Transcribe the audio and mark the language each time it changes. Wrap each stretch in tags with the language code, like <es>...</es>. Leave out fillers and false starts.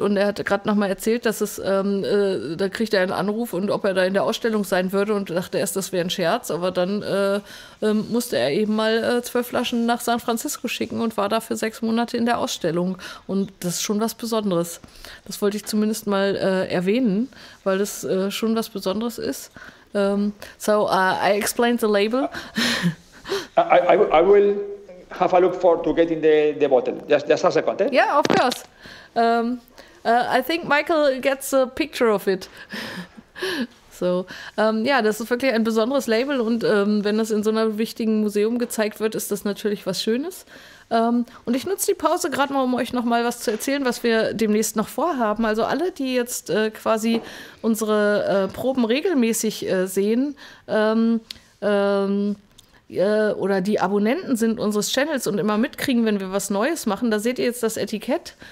<de>Und er hat gerade nochmal erzählt, dass da kriegt er einen Anruf und ob er da in der Ausstellung sein würde, und dachte erst, das wäre ein Scherz, aber dann musste er eben mal 12 Flaschen nach San Francisco schicken und war da für 6 Monate in der Ausstellung. Und das ist schon was Besonderes. Das wollte ich zumindest mal erwähnen, weil das schon was Besonderes ist.</de> <en>So I explained the label. I will have a look to getting the bottle. Just a second. Yeah, of course. I think Michael gets a picture of it.</en> <de>So, ja, das ist wirklich ein besonderes Label, und wenn das in so einem wichtigen Museum gezeigt wird, ist das natürlich was Schönes. Und ich nutze die Pause gerade mal, um euch noch mal was zu erzählen, was wir demnächst noch vorhaben. Also alle, die jetzt quasi unsere Proben regelmäßig sehen, oder die Abonnenten sind unseres Channels und immer mitkriegen, wenn wir was Neues machen, da seht ihr jetzt das Etikett.</de>